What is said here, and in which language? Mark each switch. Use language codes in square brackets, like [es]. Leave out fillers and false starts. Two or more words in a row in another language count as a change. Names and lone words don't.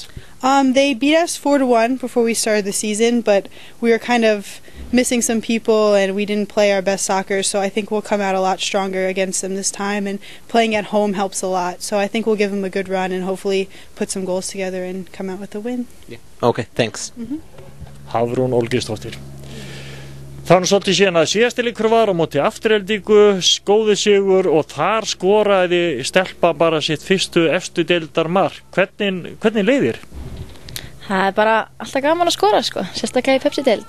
[en] They beat us 4-1 before we started the season, but we were kind of missing some people and we didn't play our best soccer, so I think we'll come out a lot stronger against them this time, and playing at home helps a lot, so I think we'll give them a good run and hopefully put some goals together and come out with a win. Yeah. Okay, thanks. [is] Hafrún Olgeirsdóttir. Það svolítið síðan að síðasti leikur var á móti Aftureldingu, góður sigur og þar skoraði stelpa bara sitt fyrstu efstu deildar mark. Hvernig leið þér? Það bara alltaf gaman að skora sko, sérstaklega í Pepsi-deild.